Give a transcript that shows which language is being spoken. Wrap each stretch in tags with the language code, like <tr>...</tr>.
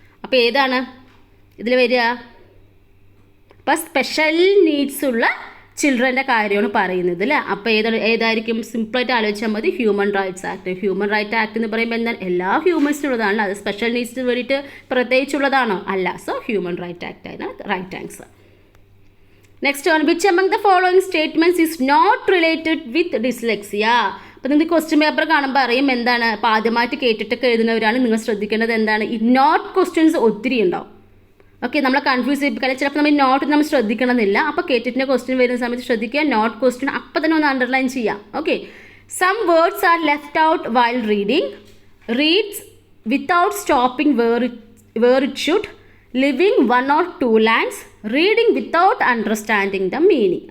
<ml>അപ്പോൾ ഏതാണ് ഇതിൽ വരിക? അപ്പോൾ സ്പെഷ്യൽ നീഡ്സ് ഉള്ള ചിൽഡ്രൻ്റെ കാര്യമാണ് പറയുന്നത് അല്ലേ. അപ്പോൾ ഏതായിരിക്കും? സിമ്പിളായിട്ട് ആലോചിച്ചാൽ മതി. Human rights act. Human right act എന്ന് പറയുമ്പോൾ എന്താണ്? എല്ലാ ഹ്യൂമൻസിനുള്ളതാണല്ലോ. അത് സ്പെഷ്യൽ നീഡ്സിന് വേണ്ടിയിട്ട് പ്രത്യേകിച്ചുള്ളതാണോ? അല്ല. സോ ഹ്യൂമൻ റൈറ്റ് ആക്ട് ആണ് right answer.</ml> <en>Next one, which among the following statements is not related with dyslexia?</en> <ml>അപ്പോൾ നിങ്ങൾക്ക് ക്വസ്റ്റ്യൻ പേപ്പർ കാണുമ്പോൾ അറിയും എന്താണ്. അപ്പോൾ ആദ്യമായിട്ട് കേട്ടിട്ടൊക്കെ എഴുതുന്നവരാണ് നിങ്ങൾ ശ്രദ്ധിക്കേണ്ടത് എന്താണ്, ഇഗ്നോർഡ് ക്വസ്റ്റ്യൻസ് ഒത്തിരി ഉണ്ടാവും. ഓക്കെ, നമ്മളെ കൺഫ്യൂസ് ചെയ്യിപ്പിക്കാൻ ചിലപ്പോൾ നമ്മൾ ശ്രദ്ധിക്കണമെന്നില്ല. അപ്പോൾ കേട്ടിട്ടിൻ്റെ ക്വസ്റ്റ്യൻ വരുന്ന സമയത്ത് ശ്രദ്ധിക്കുക, നോട്ട് ക്വസ്റ്റ്യൻ അപ്പോൾ തന്നെ ഒന്ന് അണ്ടർലൈൻ ചെയ്യാം.</ml> <en>Okay, some words are left out while reading, reads without stopping where it should, leaving 1 or 2 lines, reading without understanding the meaning.</en>